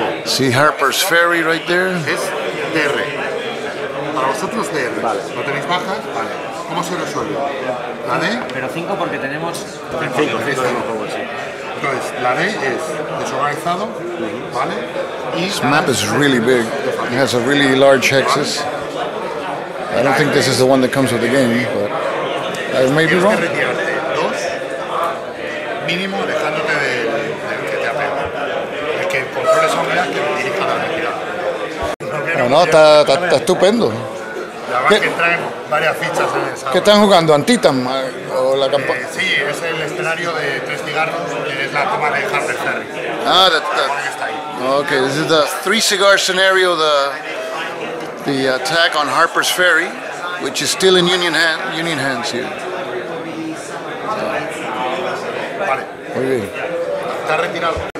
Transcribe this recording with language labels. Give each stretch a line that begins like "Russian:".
English: See Harper's Ferry right there?
Spanish: Es DR. Para vosotros DR. Vale. ¿No tenéis bajas? Vale. ¿Cómo se resuelve? La D. Pero 5 porque tenemos 5. Entonces, la D es desorganizado, ¿vale? Y
English: this map is really big. It has a really large hexes. I don't think this is the one that comes with the game, but I may be wrong.
Spanish: Tienes que retirarte 2 mínimo dejándote del que te ha pegado. El que controle esa unidad que dirija la retirada. No, está estupendo. La verdad que traen varias fichas en el sábado. ¿Qué están jugando? ¿Antitam? ¿O la campaña? Sí, es el escenario de 3 cigarros, que es la toma de Harper's Ferry.
English: Ah, okay, this is the 3 cigar scenario, the attack on Harper's Ferry, which is still in Union hands here.
Spanish: Vale. Muy bien. Está retirado.